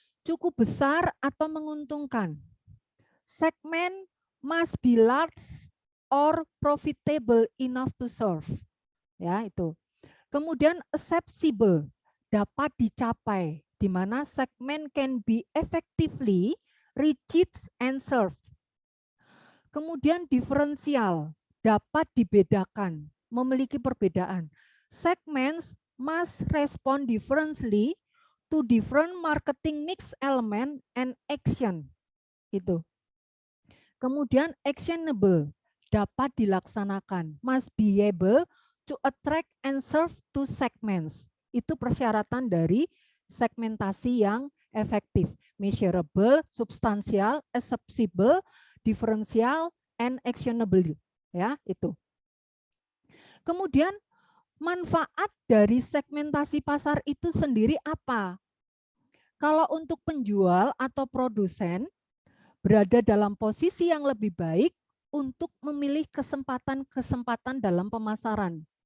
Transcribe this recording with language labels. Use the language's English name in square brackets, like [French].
[Indonesian] Cukup besar atau menguntungkan. [English] Segmen must be large or profitable enough to serve. [Indonesian] Ya, itu. Kemudian accessible, dapat dicapai, di mana segmen [English] can be effectively reached and served. [Indonesian] Kemudian diferensial, dapat dibedakan, memiliki perbedaan. [English] Segments must respond differently to different marketing mix element and action. [Indonesian] Itu. Kemudian [English] actionable, [Indonesian] dapat dilaksanakan, [English] must be able to attract and serve to segments. [Indonesian] Itu persyaratan dari segmentasi yang efektif. [English] Measurable, substansial, accessible, differential, and actionable. [Indonesian] Ya, itu. Kemudian manfaat dari segmentasi pasar itu sendiri apa? Kalau untuk penjual atau produsen berada dalam posisi yang lebih baik untuk memilih kesempatan-kesempatan dalam pemasaran.